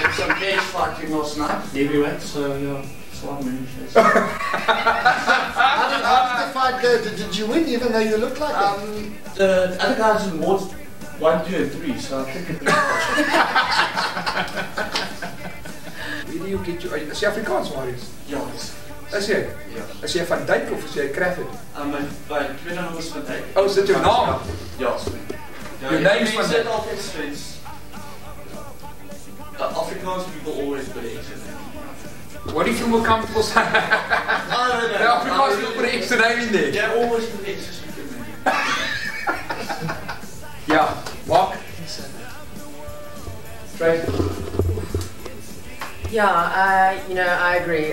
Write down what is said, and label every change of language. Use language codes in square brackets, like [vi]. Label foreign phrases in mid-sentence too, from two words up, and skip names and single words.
[en] Did some cage fighting last night, heavyweight, so yeah, that's why I'm in shades. How did the fight go? Did you win even though you look like it? The other guys in wards 1, 2 and 3, so I think it's Where do you get your... [af] Is jy Afrikaans, Marius? ja, dis. Is jy? Ja. Is jy van Dijk of is jy Crawford? My tweede naam is Van Dijk. Oh, is dit jou naam? Ja, sorry. [en] Your name is Van Van Dijk? [af] Dijk. Altijd steeds. [en] Afrikaans people always put an extra name. What do you feel more comfortable saying? No. The Afrikaans people put an extra name in there. Yeah, always put an extra speaker name. Yeah, Mark? Tracy? Yeah, you know, I agree.